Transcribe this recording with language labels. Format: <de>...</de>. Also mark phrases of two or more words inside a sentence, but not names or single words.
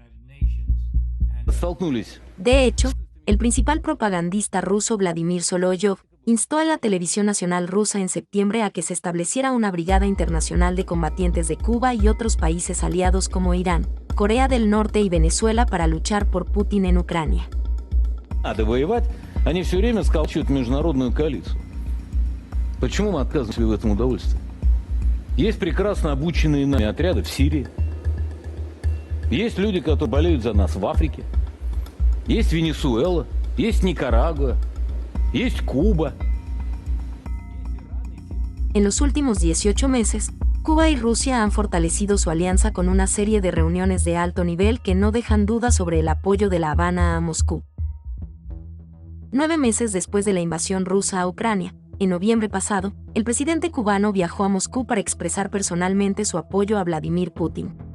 <es>De hecho, el principal propagandista ruso Vladimir Solovyov instó a la televisión nacional rusa en septiembre a que se estableciera una brigada internacional de combatientes de Cuba y otros países aliados como Irán, Corea del Norte y Venezuela para luchar por Putin en Ucrania.</es> <ru>Надо воевать, они все время сколачивают международную коалицию. Почему мы отказываем себе в этом удовольствии? Есть прекрасно обученные нами отряды в Сирии. Есть люди, которые болеют за нас в Африке. Есть Венесуэла, есть Никарагуа, есть Cuba.</ru> <es>En los últimos 18 meses, Cuba y Rusia han fortalecido su alianza con una serie de reuniones de alto nivel que no dejan dudas sobre el apoyo de La Habana a Moscú. 9 meses después de la invasión rusa a Ucrania, en noviembre pasado, el presidente cubano viajó a Moscú para expresar personalmente su apoyo a Vladimir Putin.</es>